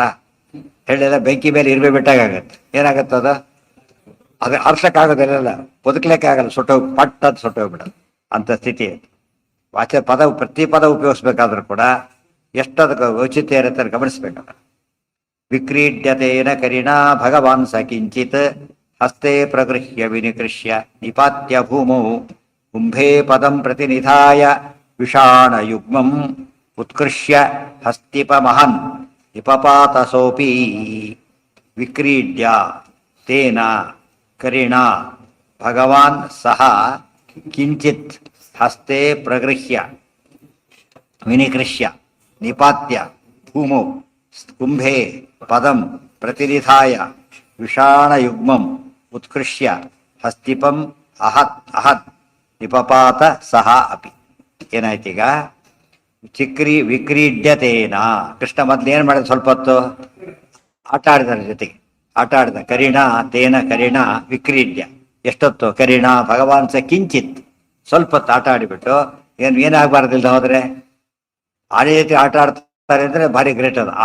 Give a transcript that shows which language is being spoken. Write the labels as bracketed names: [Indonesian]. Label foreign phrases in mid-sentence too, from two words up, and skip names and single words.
[Kannada] ಹೇಳಿದ ಬೆಂಕಿ ಮೇಲೆ ಇರುವೆ ಬಿಟ್ಟಾಗತ್ತೆ. ಏನಾಗತ್ತದ? ಅದು ಅರ್ಸಕ್ಕಾಗೋದಿಲ್ಲ, ಬದುಕಲಿಕ್ಕೆ ಆಗಲ್ಲ, ಪಟ್ ಅದು ಸುಟ್ಟೋಗ್ಬಿಡೋದು ಅಂತ ಸ್ಥಿತಿ. ಪ್ರತಿ ಪದ ಉಪಯೋಗಿಸ್ಬೇಕಾದ್ರೂ ಕೂಡ ಎಷ್ಟದಕ್ಕೆ ಔಚಿತ್ಯ ಇರುತ್ತೆ ಗಮನಿಸ್ಬೇಕಲ್ಲ. [Sanskrit] ವಿಕ್ರೀಡ್ಯತೇನ ಕರಿಣಾ ಭಗವಾನ್ ಸ ಕಿಂಚಿತ್ ಹಸ್ತೆ ಪ್ರಗೃಹ್ಯ ವಿನಿಕೃಷ್ಯ ನಿಪಾತ್ಯ ಭೂಮೌ ಕುಂಭೇ ಪದಂ ಪ್ರತಿನಿಧಾಯ ವಿಷಾಣ ಯುಗ್ಮಂ ಉತ್ಕೃಷ್ಯ ಹಸ್ತಿಪ ಮಹನ್ ನಿಪಪಾತಸೋಪಿ. ವಿಕ್ರೀಡ್ಯ ತೇನ ಕರಿಣಾ ಭಗವಾನ್ ಸಹ ಕಿಂಚಿತ್ ಹಸ್ತೆ ಪ್ರಗೃಹ್ಯ ವಿನಿಕೃಷ್ಯ ನಿಪಾತ್ಯ ಭೂಮೌ ಕುಂಭೇ ಪದಂ ಪ್ರತಿನಿಧಾಯ ವಿಷಾಣ ಯುಗ್ಮಂ ಉತ್ಕೃಷ್ಯ ಹಸ್ತಿಪಂ ಅಹತ್ ನಿಪಪಾತ ಸಹ ಅಪಿ. [Kannada] ಏನಾಯ್ತೀಗ? ವಿಕ್ರೀಡ್ಯತೇನ. ಕೃಷ್ಣ ಮೊದ್ಲು ಏನ್ ಮಾಡಿದ, ಸ್ವಲ್ಪ ಹೊತ್ತು ಆಟ ಆಡಿದಾರೆ ಜೊತೆಗೆ, ಆಟ ಆಡಿದ. [Sanskrit] ಕರಿಣ ತೇನ ಕರಿಣ ವಿಕ್ರೀಡ್ಯ. [Kannada] ಎಷ್ಟೊತ್ತು [Sanskrit] ಕರಿಣ ಭಗವಾನ್ ಸ ಕಿಂಚಿತ್, [Kannada] ಸ್ವಲ್ಪ ಹೊತ್ತು ಆಟ ಆಡಿಬಿಟ್ಟು ಏನಾಗಬಾರ್ದಿಲ್ಲ ಹೋದ್ರೆ ಆನೆ ಜೊತೆ ಆಟ ಆಡ್ತಾರೆ ಅಂದ್ರೆ ಭಾರಿ ಗ್ರೇಟ್ ಅದು.